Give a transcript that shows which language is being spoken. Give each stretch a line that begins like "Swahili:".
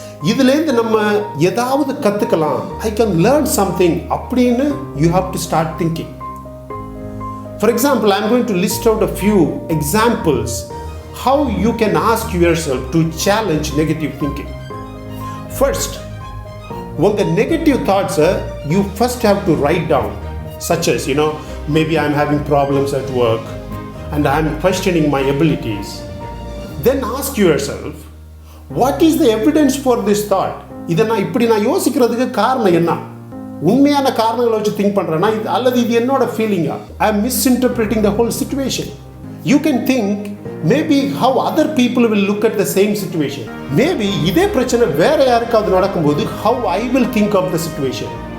Tamil: இதுலேருந்து நம்ம ஏதாவது கற்றுக்கலாம்,
English: I can learn something அப்படின்னு you have to start thinking. For example, I am going to list out a few examples how you can ask yourself to challenge negative thinking. First, உங்க negative thoughts you first have to write down, such as maybe I'm having problems at work and I'm questioning my abilities. Then ask yourself, what is the evidence for this thought?
Tamil: இதை நான் யோசிக்கிறதுக்கு காரணம் என்ன? உண்மையான காரணங்களை வச்சு think பண்ணுறேன்னா அல்லது இது என்னோட ஃபீலிங்கா?
English: I am misinterpreting the whole situation. You can think maybe how other people will look at the same situation. Maybe
Tamil: இதே பிரச்சனை வேற யாருக்காவது நடக்கும்போது
English: How I will think of the situation.